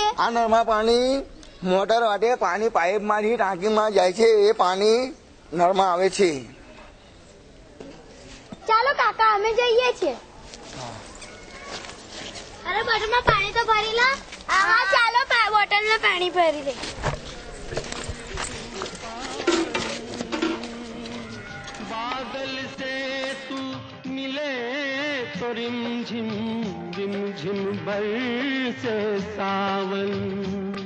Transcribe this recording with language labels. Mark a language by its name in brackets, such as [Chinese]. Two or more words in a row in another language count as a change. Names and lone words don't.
[Gujarati] આ નળમાં પાણી મોટર વાટે પાણી પાઇપમાંથી ટાંકીમાં જાય છે, એ પાણી નળમાં આવે છે. ચાલો કાકા, અમે જઈએ છીએ. અરે બોટલમાં પાણી તો ભરી લો. હા, ચાલો બોટલમાં પાણી ભરી લે. [Hindi] बादल से तू मिले तो रिमझिम रिमझिम बरसे सावन,